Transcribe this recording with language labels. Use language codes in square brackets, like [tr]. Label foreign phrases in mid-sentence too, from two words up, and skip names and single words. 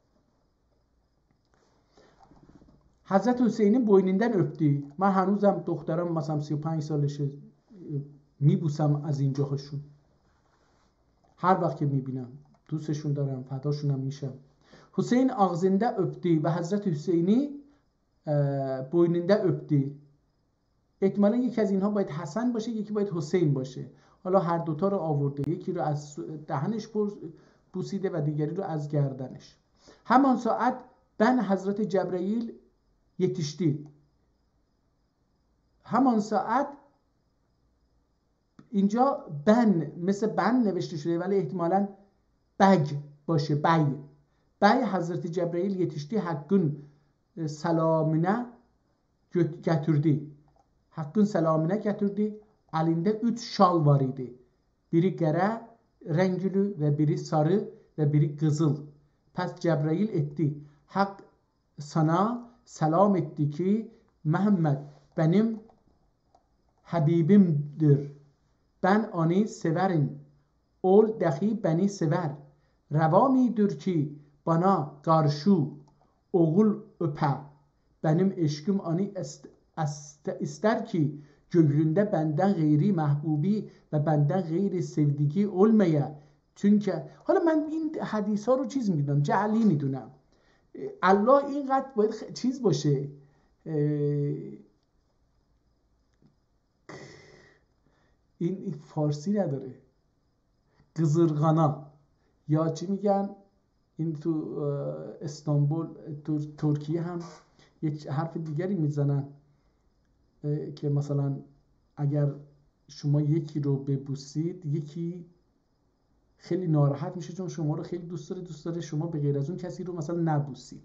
[tr] حضرت حسین boynundan öptü. [fa] من هنوزم دخترم مثلا 35 سالشه میبوسم از این جاهاشون، هر وقت که میبینم دوستشون دارم، فداشونم میشم. [tr] حسین ağzında öptü ve Hazreti Hüseyin'i boynunda öptü. [fa] احتمالا یکی از اینها باید حسن باشه، یکی باید حسین باشه. حالا هر دوتا رو آورده، یکی رو از دهنش بوسیده و دیگری رو از گردنش. همان ساعت [tr] ben Hazreti Cebrail yetişti. [fa] همان ساعت، اینجا بن مثل بن نوشته شده ولی احتمالاً بگ باشه، بی [tr] Hazreti Cebrail yetişti. Hakkın selamına getirdi. Hakkın selamına getirdi. Elinde 3 şal var idi. Biri qara rengli ve biri sarı ve biri kızıl. Pes Cebrail etti. Hak sana selam etti ki Muhammed benim Habibimdir. Ben onu severim. Ol dahi beni sever. Reva midir ki bana karşı oğul öpe. Benim eşkim onu ister ki gönlünde benden gayri [fa] محبوبی و [tr] benden gayri sevdigi olmaya. [fa] Çünkü حالا من این حدیث ها رو چیز میدونم، جعلی میدونم. الله اینقدر باید چیز باشه، این فارسی نداره. قزرغانا یا چی میگن این تو استانبول تو ترکیه هم یک حرف دیگری میزنن که مثلا اگر شما یکی رو ببوسید یکی خیلی ناراحت میشه چون شما رو خیلی دوست داره شما به غیر از اون کسی رو مثلا نبوسید.